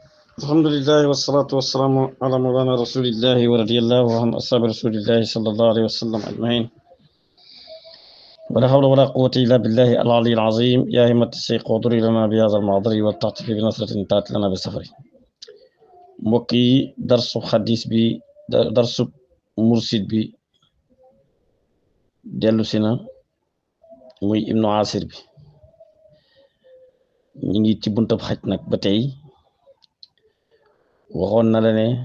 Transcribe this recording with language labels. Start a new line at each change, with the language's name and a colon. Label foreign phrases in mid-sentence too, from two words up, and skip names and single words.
Arabic: الحمد لله والصلاة والسلام على مولانا رسول الله ورضي الله عن أصحاب رسول الله صلى الله عليه وسلم أجمعين. ولا حول ولا قوة إلا بالله العلي العظيم. يا همة الشيخ اضري لنا بهذا المعذر والتعطف بنصرة تأتي لنا بالسفر.
Wolof: mbokki darsu xadis bi darsu mursid bi dellu si na muy ibnu asir bi ñu ngi ci buntab xaj nag ba tey waxoon na la ne